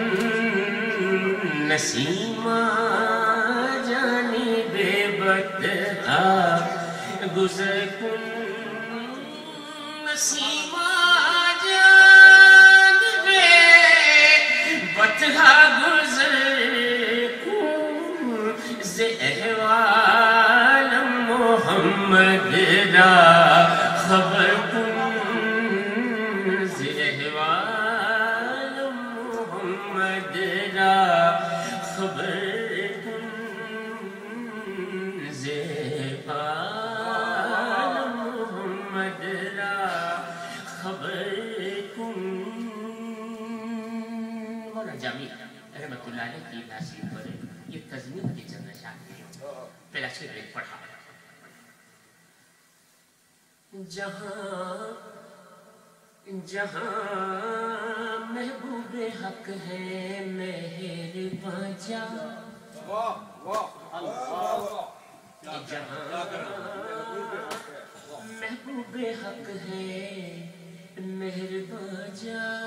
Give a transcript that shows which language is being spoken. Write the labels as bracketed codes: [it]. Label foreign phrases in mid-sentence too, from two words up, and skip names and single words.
[fa] نسیمہ جانب بدہا گزر کن، نسیمہ بدہا گزر کن، ز احوال محمد را خبر کن، ز احوال محمد را خبر کن، ز احوال محمد را خبر کن۔ [ur] جامی [ar] رحمت اللہ علیہ [ur] کی ناصری پر یہ تضمین کی چند اشعار ہیں، پہلا شعر ایک پڑھا، جہاں جہاں محبوب حق ہے مہرباں جا، جہاں محبوب حق ہے مہرباں جا،